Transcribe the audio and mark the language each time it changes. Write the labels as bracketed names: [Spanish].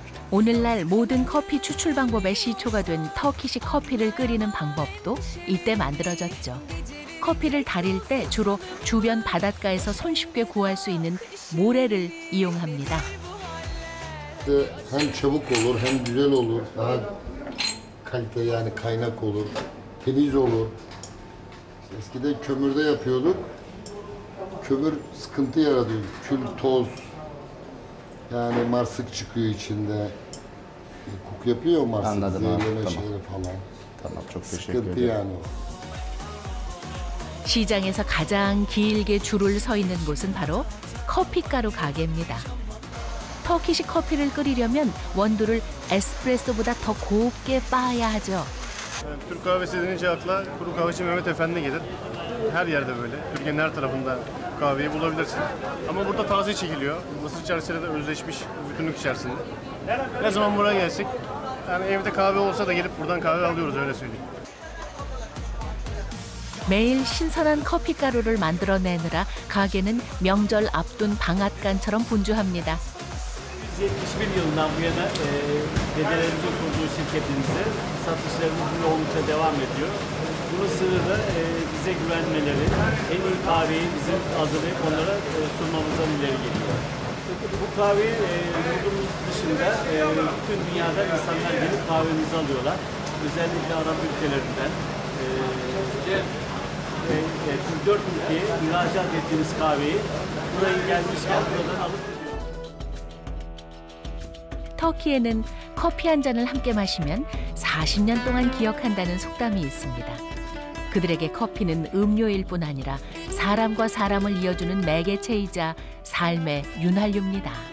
[Korean] 오늘날 모든 커피 추출 방법의 시초가 된 터키식 커피를 끓이는 방법도 이때 만들어졌죠. 커피를 달일 때 주로 주변 바닷가에서 손쉽게 구할 수 있는 모래를 이용합니다. [Turkish] hem çabuk olur hem güzel olur. Daha kalite yani kaynak olur. Temiz olur. Eskiden kömürde yapıyorduk. Kömür sıkıntı yaratıyor. Kül, toz. Yani marsık çıkıyor içinde. Koku yapıyor marsık. Anladım abi, zehirleme tamam. şeyleri falan. Tamam, çok teşekkür sıkıntı ederim. yani o. [Korean] 시장에서 가장 길게 줄을 서 있는 곳은 바로 커피가루 가게입니다. 터키식 커피를 끓이려면 원두를 에스프레소보다 더 곱게 빻아야 하죠. [Turkish] Türk kahvesi denince akla Kuru Kahveci Mehmet Efendi gelir. Her yerde böyle. Türkiye'nin her tarafında kahveyi bulabilirsin. Ama burada taze çekiliyor. Mısır içerisinde de özleşmiş bütünlük içerisinde. Ne zaman buraya gelsek, yani evde kahve olsa da gelip buradan kahve alıyoruz öyle söyleyeyim. [Korean] 매일 신선한 커피가루를 만들어내느라 가게는 명절 앞둔 방앗간처럼 분주합니다. [Turkish] Biz 71 yılından bu yana dedelerimizin kurduğu şirketimizde satışlarımız bu yoğunlukta devam ediyor. Bunun sırrı da bize güvenmeleri, en iyi kahveyi bizim hazırlayıp onlara sunmamızdan ileri geliyor. Bu kahveyi yurdumuz dışında bütün dünyada insanlar gelip kahvemizi alıyorlar. Özellikle Arap ülkelerinden ve 4 ülkeye ihracat ettiğimiz kahveyi buraya gelmişken buradan alıp [Korean] 터키에는 커피 한 잔을 함께 마시면 40년 동안 기억한다는 속담이 있습니다. 그들에게 커피는 음료일 뿐 아니라 사람과 사람을 이어주는 매개체이자 삶의 윤활유입니다.